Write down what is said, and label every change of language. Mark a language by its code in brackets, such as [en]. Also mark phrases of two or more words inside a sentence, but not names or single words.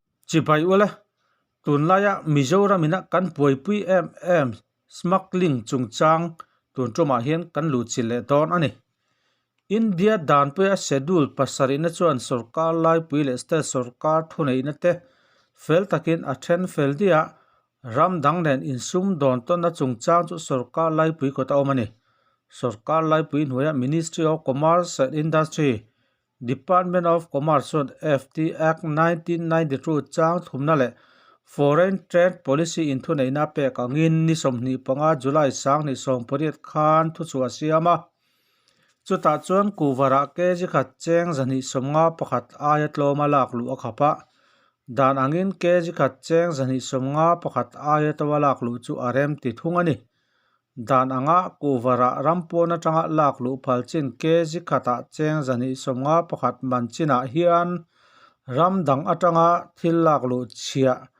[lus] chibai ule tunlaya Mizoram ina kan puipui em smuggling chungchang tun tuma hian kan lu chile don ani India dan pe a schedule pasari na chuan sarkar lai pui le state sarkar thunei na te fel takin a then fel dia ram dang nen insum don ton na chungchang chu sarkar lai pui ko ta omani sarkar lai pui hnuaya Ministry of Commerce and Industry Department of Commerce FT Act 1992 chang thumna le Foreign Trade Policy in thunei na pe ka ngin ni somni panga July sang ni som poriat khan thu chu asiama chuta chuan kuwara keji khat cheng zani somnga pakhat ayat loma lak lu akhapa dan angin keji khat cheng zani somnga pakhat ayat walak lu chu arem ti thungani dan anga kuwara rampona tanga lak lu phalchin keji khata cheng zani somnga pakhat manchina hian ramdang atanga thil lak lu chia